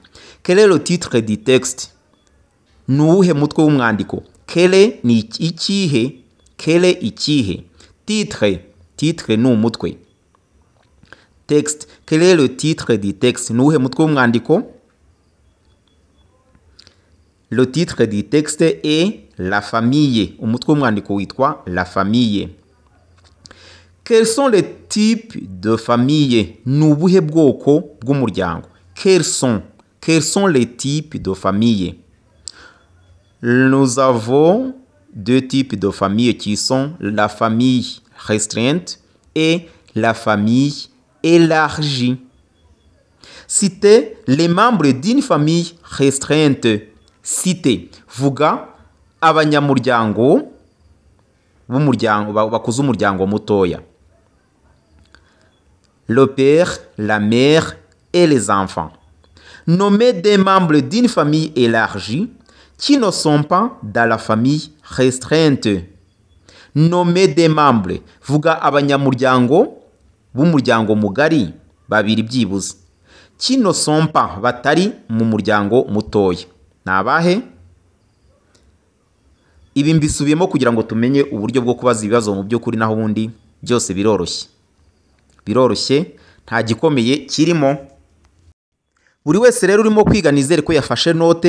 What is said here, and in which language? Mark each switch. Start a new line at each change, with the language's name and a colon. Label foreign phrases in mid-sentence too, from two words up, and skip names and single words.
French: Quel est le titre du texte?
Kinyarwanda: Nuwuhe mutwe w'umwandiko? Quel ni ikihe? Quel ikihe?
French: Titre, titre
Kinyarwanda: ni umutwe.
French: Texte, quel est le titre du texte?
Kinyarwanda: Nuwuhe mutwe w'umwandiko?
French: Le titre du texte est la famille.
Kinyarwanda: Umutwe w'umwandiko witwa
French: la famille. Quels sont les types de famille?
Kinyarwanda: Nubuhe bwoko bw'umuryango?
French: Quels sont les types de famille? Nous avons deux types de famille qui sont la famille restreinte et la famille élargie. Citez les membres d'une famille restreinte. Citez,
Kinyarwanda: vuga abanyamuryango b'umuryango bakuze umuryango mutoya.
French: Le père, la mère et les enfants. Nommez des membres d'une famille élargie qui ne sont pas dans la famille restreinte. Nommez des membres.
Kinyarwanda: Vuga abanyamuryango b'umuryango mugari babiri byibuze.
French: Qui ne sont pas
Kinyarwanda: batari mu muryango mutoya. Nabahe? Ibi mbisubiyemo kugira ngo tumenye uburyo bwo kubaza ibibazo mu by'ukuri naho ubundi byose biroroshye nta gikomeye kirimo. Buri wese rero urimo kwiga nizere ko yafashe note.